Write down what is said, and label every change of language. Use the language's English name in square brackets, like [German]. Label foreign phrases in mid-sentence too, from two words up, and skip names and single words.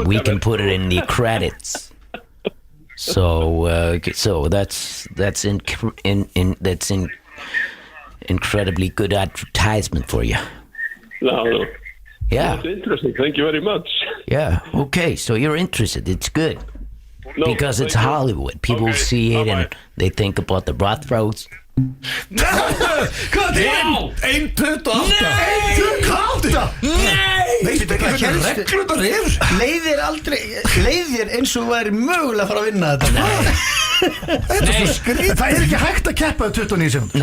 [English] We can put it in the credits. So that's incredibly good advertisement for you. No. Yeah. That's interesting. Thank you very much. Yeah. Okay. So you're interested. It's good No, because it's thank you. Hollywood. People Okay, see it bye-bye. and they think about the brothros. [Icelandic] Hvað er það? 1.28 1.28 Veistu ekki Hvað hvernig hélstu? reglurnar eru? Leiðir eins og væri mögulega að fara að vinna þetta Það er ekki hægt að keppa 29 sekúndur